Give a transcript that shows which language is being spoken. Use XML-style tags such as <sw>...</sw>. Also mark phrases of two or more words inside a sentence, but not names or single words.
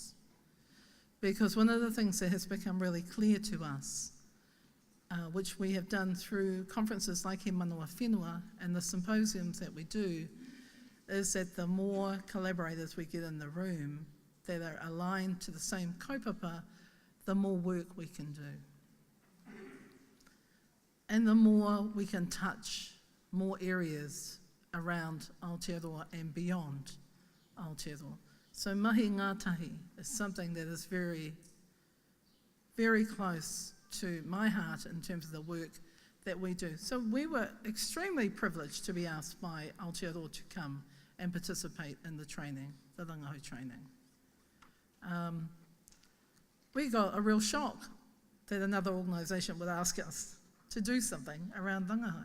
<en>Because one of the things that has become really clear to us which we have done through conferences like He Manawa Whenua and the symposiums that we do, is that the more collaborators we get in the room that are aligned to the same kaupapa, the more work we can do. And the more we can touch more areas around Aotearoa and beyond Aotearoa. So</en> <mi>mahi ngātahi</mi> <en>is something that is very, very close to my heart in terms of the work that we do. So we were extremely privileged to be asked by Aotearoa to come and participate in the training, the Rangahau training. We got a real shock that another organisation would ask us to do something around Rangahau.</en>